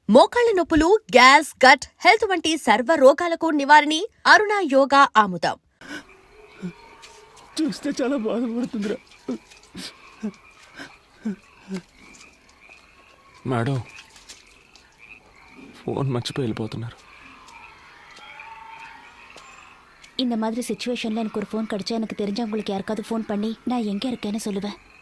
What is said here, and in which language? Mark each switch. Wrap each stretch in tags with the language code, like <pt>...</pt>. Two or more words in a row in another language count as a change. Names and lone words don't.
<te>మోకాళ్ల నొప్పులు, గ్యాస్,</te> <en>gut health</en> <te>వంటి సర్వ రోగాలకు నివారణి అరుణ యోగా ఆముదం. చూస్తే చాలా బాధపడుతుందిరా. మేడం, ఫోన్ మర్చిపోయి వెళ్ళిపోతున్నారు.</te> <ta>இந்த மாதிரி சிச்சுவேஷன்ல எனக்கு ஒரு ஃபோன் கிடைச்சா எனக்கு தெரிஞ்சவங்களுக்கு யாருக்காவது ஃபோன் பண்ணி நான் எங்கே இருக்கேன்னு சொல்லுவேன்.</ta>